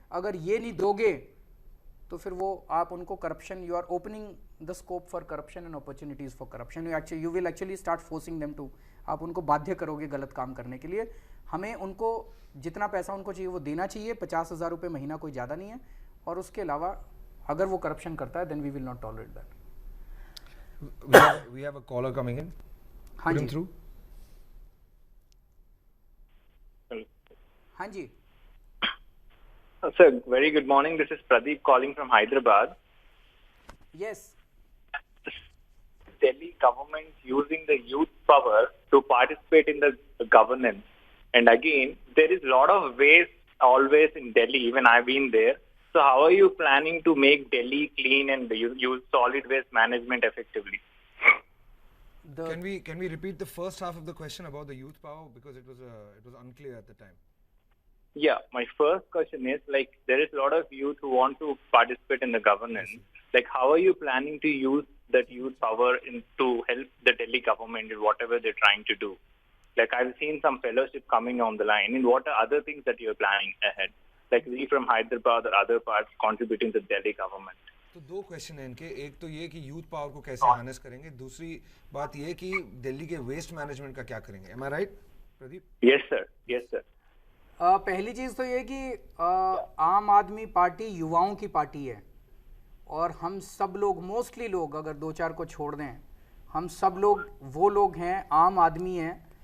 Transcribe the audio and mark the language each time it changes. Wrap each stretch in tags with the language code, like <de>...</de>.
<hi>अगर ये नहीं दोगे तो फिर वो आप उनको corruption,</hi> <en>You are opening the scope for corruption and opportunities for corruption. You will actually start forcing them to,</en> <hi>आप उनको बाध्य करोगे गलत काम करने के लिए। हमें उनको जितना पैसा उनको चाहिए वो देना चाहिए। 50,000 रुपये महीना कोई ज़्यादा नहीं है। और उसके अलावा अगर वो करप्शन करता है,</hi> <en>Then we will not tolerate that. We have a caller coming in.</en> <hi>हाँ</hi> <en>Put him through.</en> <hi>हाँ जी।</hi> <en>Sir, very good morning. This is Pradeep calling from Hyderabad. Yes. Delhi government using the youth power to participate in the governance. And again, there is a lot of waste always in Delhi. Even I've been there. So how are you planning to make Delhi clean and use solid waste management effectively? Can we repeat the first half of the question about the youth power, because it was unclear at the time. Yeah, my first question is, like, there is a lot of youth who want to participate in the governance. Like, how are you planning to use that youth power to help the Delhi government in whatever they're trying to do? Like, I've seen some fellowship coming on the line. And what are other things that you're planning ahead? Like, we from Hyderabad or other parts contributing to the Delhi government.</en> <hi>तो दो question हैं इनके, एक तो ये कि youth power को कैसे हार्नेस करेंगे, दूसरी बात ये कि दिल्ली के वेस्ट मैनेजमेंट का क्या करेंगे.</hi> <en>Am I right Pradeep? Yes, sir. Yes, sir.</en> <hi>पहली चीज़ तो ये कि आम आदमी पार्टी युवाओं की पार्टी है और हम सब लोग, मोस्टली लोग, अगर दो चार को छोड़ दें, हम सब लोग वो लोग हैं, आम आदमी हैं.</hi>